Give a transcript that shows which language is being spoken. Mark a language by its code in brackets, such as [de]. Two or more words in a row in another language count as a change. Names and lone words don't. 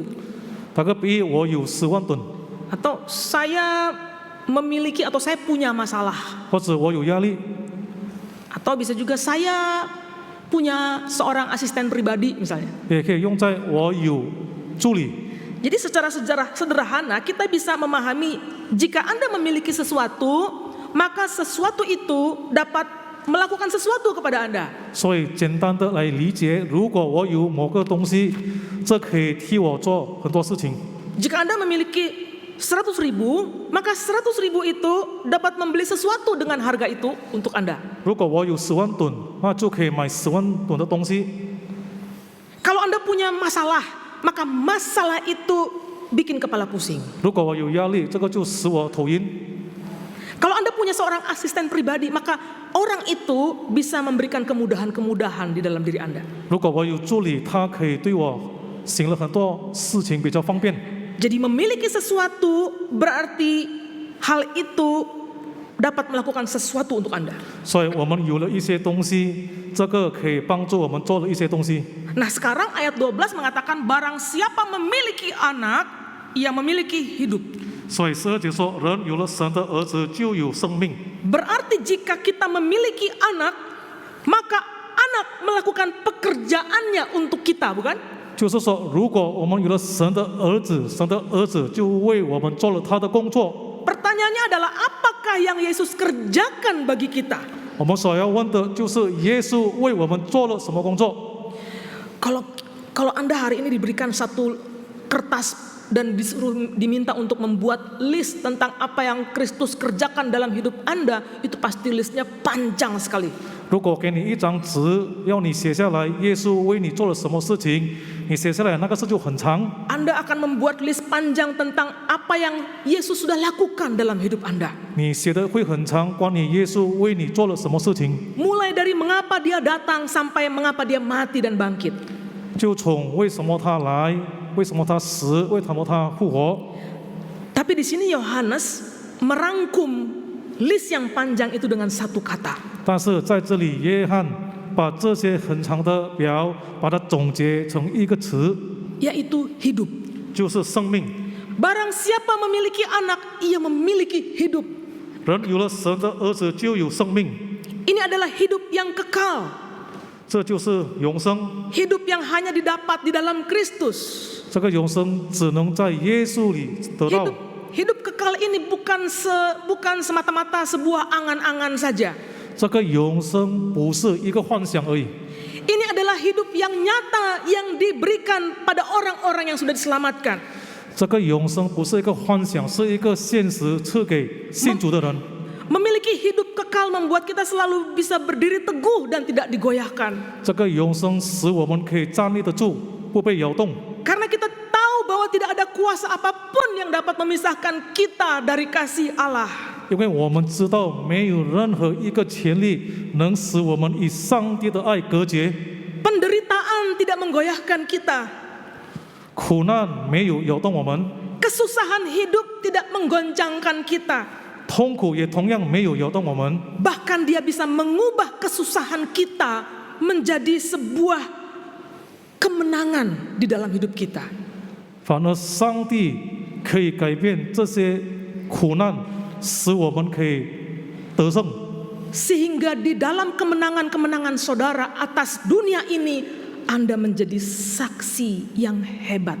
[zh] 打个比喻，我有10万吨， [id] atau saya memiliki atau saya punya masalah, [zh] 或者我有压力， [id] Atau bisa juga saya punya seorang asisten pribadi misalnya. [zh] 也可以用在我有助理。 [id] Jadi secara sederhana kita bisa memahami jika Anda memiliki sesuatu, maka sesuatu itu dapat melakukan sesuatu kepada Anda. [zh] 所以简单的来理解，如果我有某个东西，这可以替我做很多事情。 [id] Jika Anda memiliki 100.000, maka 100.000 itu dapat membeli sesuatu dengan harga itu untuk Anda. [zh] 如果我有10万吨，那就可以买10万吨的东西。 [id] Kalau Anda punya masalah, maka masalah itu bikin kepala pusing. [zh] 如果我有压力，这个就使我头晕。 [id] Kalau Anda punya seorang asisten pribadi, maka orang itu bisa memberikan kemudahan-kemudahan di dalam diri Anda. [zh] 如果我有助理，他可以对我行了很多事情比较方便。 [id] Jadi memiliki sesuatu berarti hal itu dapat melakukan sesuatu untuk Anda. [zh] 所以我们有了一些东西，这个可以帮助我们做了一些东西。 [id] Nah sekarang ayat 12 mengatakan barang siapa memiliki anak, ia memiliki hidup. [zh] 所以12节说，人有了神的儿子就有生命。 [id] Berarti jika kita memiliki anak, maka anak melakukan pekerjaannya untuk kita, bukan? [zh] 就是说，如果我们有了神的儿子，神的儿子就为我们做了他的工作。 [id] Pertanyaannya adalah apakah yang Yesus kerjakan bagi kita? [zh] 我们所要问的就是耶稣为我们做了什么工作。 [id] Kalau Anda hari ini diberikan satu kertas dan diminta untuk membuat list tentang apa yang Kristus kerjakan dalam hidup Anda, itu pasti listnya panjang sekali. [zh] 如果给你一张纸，要你写下来耶稣为你做了什么事情，你写下来那个事就很长。 [id] Anda akan membuat list panjang tentang apa yang Yesus sudah lakukan dalam hidup Anda. [zh] 你写的会很长，关于耶稣为你做了什么事情， [id] Mulai dari mengapa dia datang sampai mengapa dia mati dan bangkit. [zh] 就从为什么他来，为什么他死，为什么他复活。 [id] Tapi di sini Yohanes merangkum list yang panjang itu dengan satu kata. [zh] 但是在这里，约翰把这些很长的表，把它总结成一个词， [id] Yaitu hidup. [zh] 就是生命。 [id] Barang siapa memiliki anak, ia memiliki hidup. [zh] 人有了神的儿子就有生命， [id] Ini adalah hidup yang kekal. [zh] 这就是永生。 [id] Hidup yang hanya didapat di dalam Kristus. [zh] 这个永生只能在耶稣里得到。 [id] Hidup kekal ini bukan semata-mata sebuah angan-angan saja. [zh] 这个永生不是一个幻想而已， [id] Ini adalah hidup yang nyata yang diberikan pada orang-orang yang sudah diselamatkan. [zh] 这个永生不是一个幻想，是一个现实赐给信主的人。 [id] Memiliki hidup kekal membuat kita selalu bisa berdiri teguh dan tidak digoyahkan. [zh] 这个永生使我们可以站立得住，不被摇动。 [id] Karena kita tahu bahwa tidak ada kuasa apapun yang dapat memisahkan kita dari kasih Allah. [zh] 因为我们知道没有任何一个权利能使我们与上帝的爱隔绝， [id] Penderitaan tidak menggoyahkan kita. [zh] 苦难没有摇动我们， [id] Kesusahan hidup tidak menggoncangkan kita. [zh] 痛苦也同样没有摇动我们。 [id] Bahkan dia bisa mengubah kesusahan kita menjadi sebuah kemenangan di dalam hidup kita. [zh] 反而上帝可以改变这些苦难，使我们可以得胜。 [id] Sehingga di dalam kemenangan-kemenangan saudara atas dunia ini, Anda menjadi saksi yang hebat.